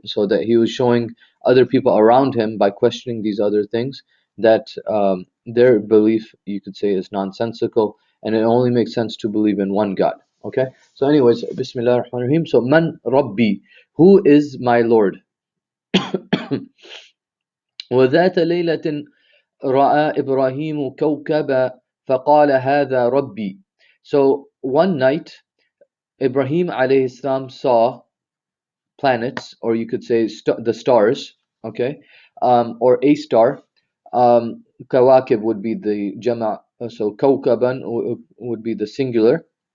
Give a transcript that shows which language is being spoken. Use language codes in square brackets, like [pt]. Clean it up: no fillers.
[en] So that he was showing other people around him by questioning these other things that their belief, you could say, is nonsensical, and it only makes sense to believe in one God. Okay, so anyways, Bismillah ar-Rahman ar-Rahim. So man Rabbi, who is my Lord? [ar] وذات ليلة رأى إبراهيم كوكبا فقال هذا ربي. [en] So one night Ibrahim alayhi salam saw planets, or you could say the stars, okay, or a star. Kawakib would be the jama, so kawkaban would be the singular.